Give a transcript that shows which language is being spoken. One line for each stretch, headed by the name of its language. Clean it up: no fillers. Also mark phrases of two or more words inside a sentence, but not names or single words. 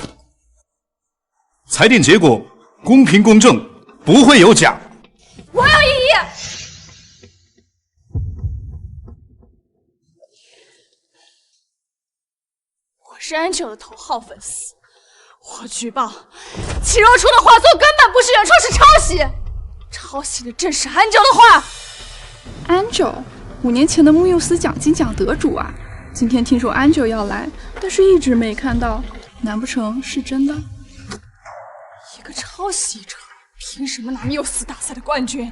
Chinese: 裁定結果公平公正，不會有假。我要異議。我是安九的頭號粉絲，我舉報齊若初的畫作根本不是原創，是抄襲。抄襲的正是安九的畫。安九， 5年前的缪斯奖金奖得主啊！今天听说 Angel 要来，但是一直没看到，难不成是真的？一个抄袭者，凭什么拿缪斯大赛的冠军？